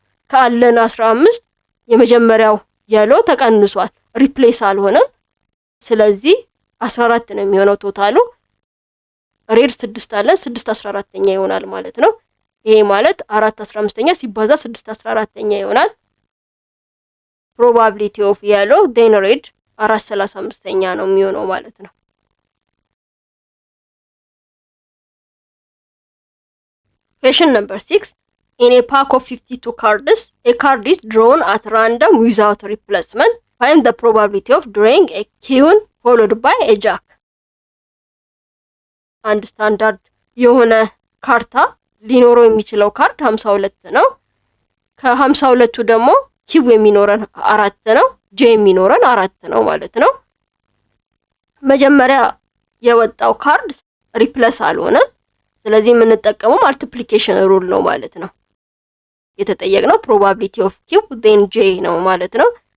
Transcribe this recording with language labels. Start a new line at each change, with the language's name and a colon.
Amharic: ካለን 15 የመጀመሪያው የሎ ተቀንሷል፣ ሪፕሌስ አልሆነም። ስለዚህ 14 ነው የሚሆነው ቶታሉ። ሬድ 6 አለን፣ 6/14ኛ ይሆናል ማለት ነው። ይሄ ማለት 4/15ኛ ሲባዛ 6/14ኛ ይሆናል። ፕሮባቢሊቲ ኦፍ የሎ ዜን ሬድ 4/35ኛ ነው የሚሆነው ማለት ነው።
English: Question number 6. In a pack of 52 cards, a card is drawn at random without replacement. Find the probability of drawing a queen followed by a jack.
Amharic: አንድ ስታንዳርድ የሆነ ካርታ ሊኖረው የሚችለው ካርድ 52 ነው። ከ52ቱ ደግሞ ኪው የሚኖረን 4 ነው፣ ጄ የሚኖረን 4 ነው ማለት ነው። መጀመሪያ የወጣው ካርድ ሪፕለስ አልሆነም። ስለዚህ የምንጠቀመው ማልቲፕሊኬሽን ሩል ነው ማለት ነው። የተጠየቅነው ፕሮባቢሊቲ ኦፍ ኪው ዜን ጄ ነው ማለት ነው።